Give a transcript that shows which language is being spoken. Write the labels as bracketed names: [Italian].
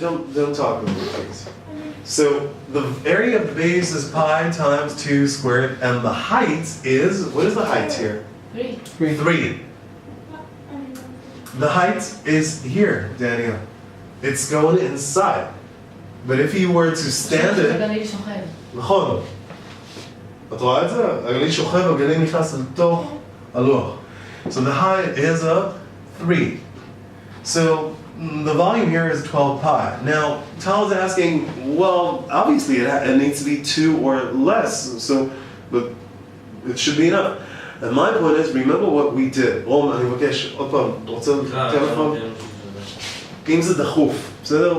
[English] Don't talk over me, please. So, the area of the base is pi times 2 squared, and the height is, what is the height here? 3. The height is here, Daniel. It's going inside. But if you were to stand it... [Hebrew] נכון. את רואה את זה? הגליל שוכב, הגליל נכנס לתוך הלוח. [English] So the height is a 3. So the volume here is 12 pi. Now, Tal is asking, well, obviously it needs to be 2 or less, so but it should be enough. And my point is, remember what we did. [Hebrew] אני מבקש, עוד פעם, רוצה טלפון? אם זה דחוף, בסדר?